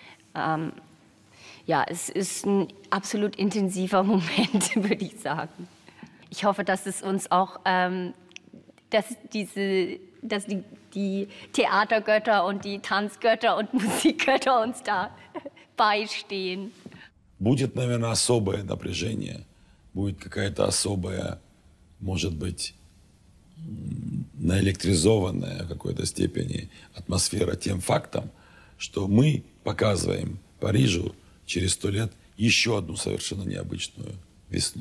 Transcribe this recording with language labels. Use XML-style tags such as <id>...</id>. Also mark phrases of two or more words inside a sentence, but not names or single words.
<de>Ja, es ist ein absolut intensiver Moment, würde ich sagen. Ich hoffe, dass es uns auch, dass die Theatergötter und die Tanzgötter und Musikgötter uns da beistehen.</de> <ru>Будет, наверное, особое напряжение, будет какая-то особая, может быть, наэлектризованная в какой-то степени атмосфера тем фактом, что мы показываем Парижу через 100 лет еще одну совершенно необычную весну.</ru>